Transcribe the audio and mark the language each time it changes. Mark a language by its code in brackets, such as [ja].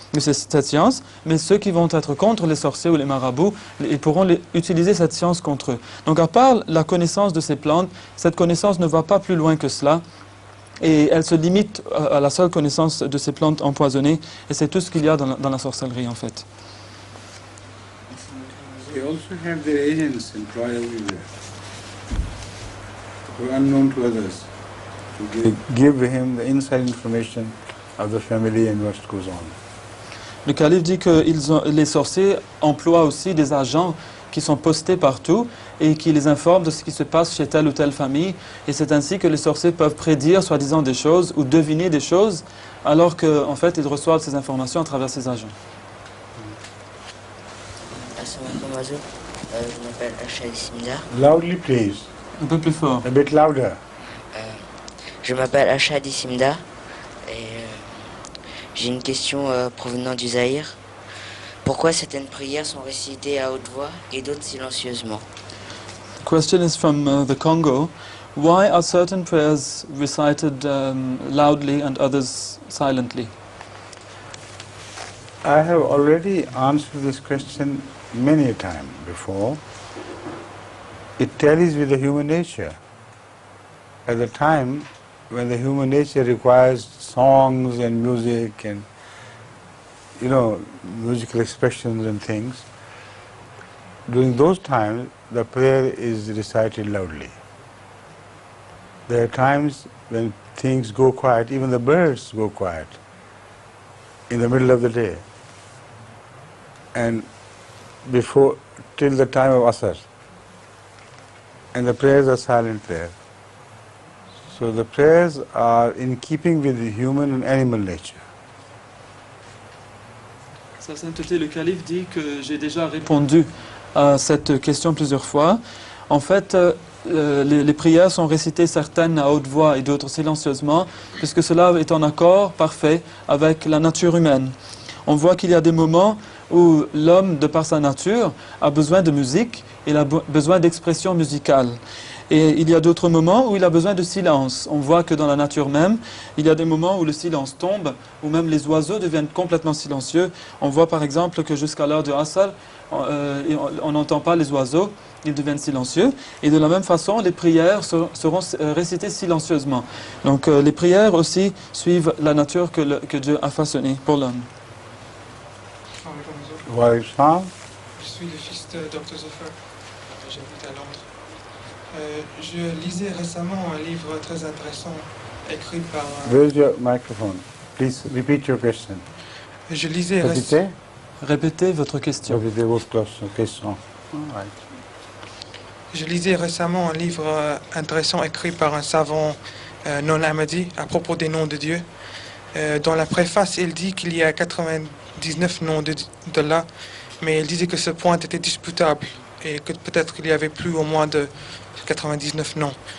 [fr] cette science, mais ceux qui vont être contre les sorciers ou les marabouts, ils pourront utiliser cette science contre eux. Donc à part la connaissance de ces plantes, cette connaissance ne va pas plus loin que cela, et elle se limite à la seule connaissance de ces plantes empoisonnées, et c'est tout ce qu'il y a dans la sorcellerie en fait. [en] They also have their agents employed everywhere, who are unknown to others, to give him the inside information of the family and what goes on. [fr] Le calife dit que les sorciers emploient aussi des agents qui sont postés partout et qui les informent de ce qui se passe chez telle ou telle famille. Et c'est ainsi que les sorciers peuvent prédire, soi-disant, des choses ou deviner des choses, alors qu'en fait, ils reçoivent ces informations à travers ces agents. [ar] Assalamu alaikum, [fr] je m'appelle Ashadi Simda. [en] Loudly, please. [fr] Un peu plus fort. [en] A bit louder. [fr] Je m'appelle Ashadi Simda et j'ai une question provenant du Zaïre. Pourquoi certaines prières sont récitées à haute voix et d'autres silencieusement? [en] The question is from the Congo. Why are certain prayers recited loudly and others silently? I have already answered this question many a time before. It tallies with the human nature. At the time when the human nature requires songs and music and, you know, musical expressions and things, during those times the prayer is recited loudly. There are times when things go quiet, even the birds go quiet in the middle of the day and before till the time of Asr, and the prayers are silent there. So the prayers are in keeping with the human and animal nature. [fr] Sa sainteté, le calife dit que j'ai déjà répondu à cette question plusieurs fois. En fait, les prières sont récitées certaines à haute voix et d'autres silencieusement, puisque cela est en accord parfait avec la nature humaine. On voit qu'il y a des moments où l'homme, de par sa nature, a besoin de musique, il a besoin d'expression musicale. Et il y a d'autres moments où il a besoin de silence. On voit que dans la nature même, il y a des moments où le silence tombe, où même les oiseaux deviennent complètement silencieux. On voit par exemple que jusqu'à l'heure de Asr, on n'entend pas les oiseaux, ils deviennent silencieux. Et de la même façon, les prières seront récitées silencieusement. Donc les prières aussi suivent la nature que Dieu a façonnée pour l'homme. Je suis le fils de Dr Zoffer, j'habite à Londres. Je lisais récemment un livre très intéressant écrit par... [en] Where's your microphone? Please repeat your question. [fr] Je lisais Répétez votre question. Répétez votre question. [en] Right. [fr] Je lisais récemment un livre intéressant écrit par un savant non-ahmadi à propos des noms de Dieu. Dans la préface, il dit qu'il y a 99 noms d'Allah, mais il disait que ce point était disputable et que peut-être qu'il y avait plus ou moins de 99 noms.